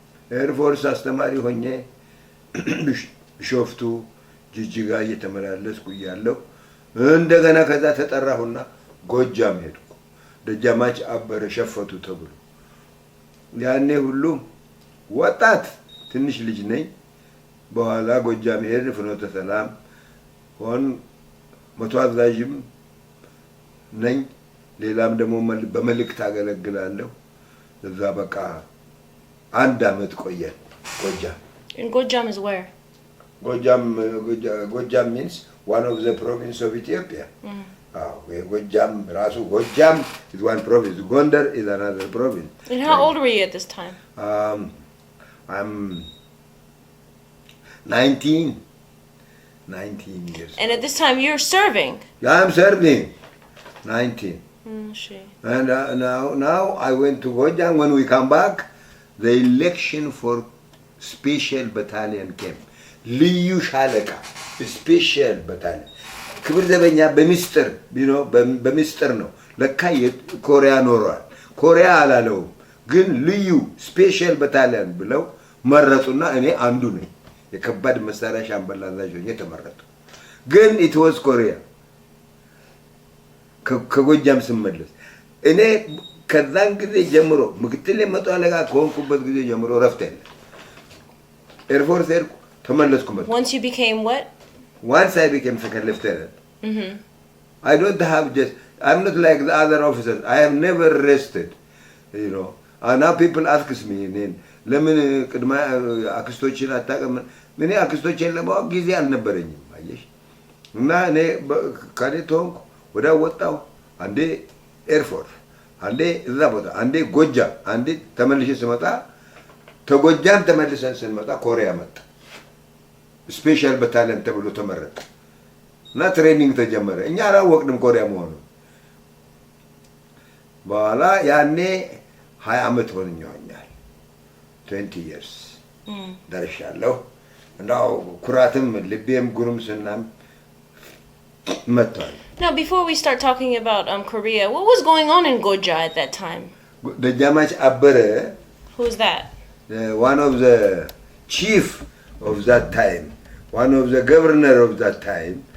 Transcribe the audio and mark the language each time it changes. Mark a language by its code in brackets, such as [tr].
[am] ኤርፎርስ አስተማሪ ሆኜ ቢሾፍቱ ጅጅጋ እየተመላለስኩ እያለሁ እንደገና ከዛ ተጠራሁና ጎጃም ሄድኩ። ደጃማች አበረ ሸፈቱ ተብሎ ያኔ ሁሉ ወጣት ትንሽ ልጅ ነኝ። በኋላ ጎጃም ሄድ ፍኖተ ሰላም ሆን መቶ አዛዥም ነኝ። ሌላም ደግሞ በመልእክት አገለግላለሁ። እዛ በቃ አንድ አመት ቆየን ጎጃም። [en] And Gojam is where? Gojam means one of the province of Ethiopia. Gojam, Rasu, Gojam is one province. Gondar is another province. And how old were you at this time? I'm 19 years. And at this time you're serving? Yeah, I'm serving. 19. Shit. And now I went to Gojam. When we come back, the election for special battalion came. [am] ልዩ ሻለቃ ስፔሻል ባታሊዮን ክብር ዘበኛ በሚስጥር በሚስጥር ነው። ለካ ኮሪያ ኖሯል። ኮሪያ አላለውም፣ ግን ልዩ ስፔሻል ባታሊዮን ብለው መረጡና እኔ አንዱ ነኝ። የከባድ መሳሪያ ሻምበል አዛዥ ሆኜ ተመረጡ። ግን [en] it was [am] ኮሪያ። ከጎጃም ስመለስ እኔ ከዛን ጊዜ ጀምሮ ምክትል የመቶ አለቃ ከሆንኩበት ጊዜ ጀምሮ ረፍት የለም። ኤርፎርስ ሄድኩ ተመለስኩ። [en] Once you became what? Once I became second lieutenant. I don't have just, I'm not like the other officers. I have never rested, And now people ask me, [am] ለምን ቅድማ አክስቶችን አታውቅም? እኔ አክስቶችን ለማወቅ ጊዜ አልነበረኝም። አየሽ። እና እኔ ካዴት ሆንኩ፣ ወደ ወጣሁ። አንዴ ኤርፎርስ፣ አንዴ እዛ ቦታ፣ አንዴ ጎጃም፣ አንዴ ተመልሼ ስመጣ ተጎጃም ተመልሰን ስንመጣ ኮሪያ መጣ። ስፔሻል ባታሊዮን ተብሎ ተመረጠ እና ትሬኒንግ ተጀመረ። እኛ አላወቅንም ኮሪያ መሆኑ። በኋላ ያኔ 20 አመት ሆነኛል። [en] 20 years [am] ደርሻለሁ። እንዳው ኩራትም ልቤም ጉርምስናም መጥቷል። [en] Now before we start talking about Korea, what was going on in Goja at that time? [am] ደጃማች አበረ, [en] who's that? One of the chief of that time, one of the governor of that time.